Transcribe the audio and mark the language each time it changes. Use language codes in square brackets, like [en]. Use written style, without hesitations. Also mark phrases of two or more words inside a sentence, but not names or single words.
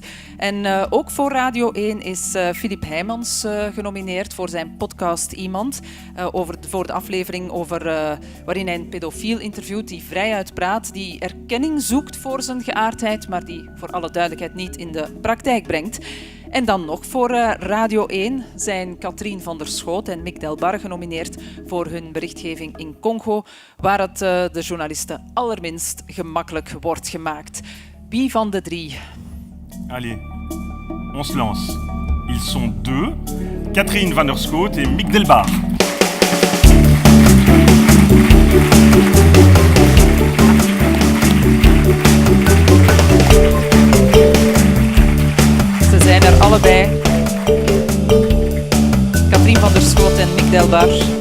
[nl] En ook voor Radio 1 is Filip Heijmans genomineerd voor zijn podcast Iemand, voor de aflevering waarin hij een pedofiel interviewt die vrijuit praat, die erkenning zoekt voor zijn geaardheid, maar die voor alle duidelijkheid niet in de praktijk brengt. En dan nog voor Radio 1 zijn Katrien van der Schoot en Mick Delbar genomineerd voor hun berichtgeving in Congo, waar het de journalisten allerminst gemakkelijk wordt gemaakt. Wie van de drie? [fr] Allez, on se lance. Ils sont deux, Katrien van der Schoot et Mick Delbar. [nl] Ze zijn er allebei. Katrien van der Schoot en Mick Delbar.